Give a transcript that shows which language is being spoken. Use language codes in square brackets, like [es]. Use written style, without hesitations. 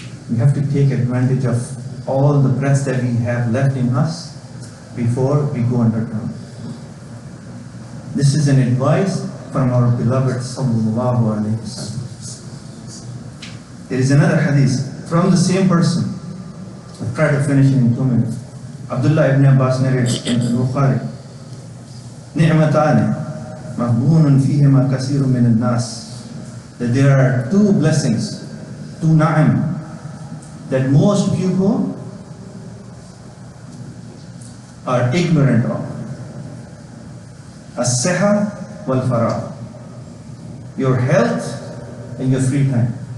[en] We have to take advantage of all the breaths that we have left in us before we go underground. This is an advice from our beloved Sallallahu Alaihi Wasallam. There is another hadith from the same person. I'll try to finish it in 2 minutes. Abdullah ibn Abbas narrates in Bukhari. [ar] نعمتان مغبون فيهما كثير من الناس. [en] That there are two blessings, two na'am, that most people are ignorant of. [ar] As-siha wal-faragh. [en] Your health and your free time.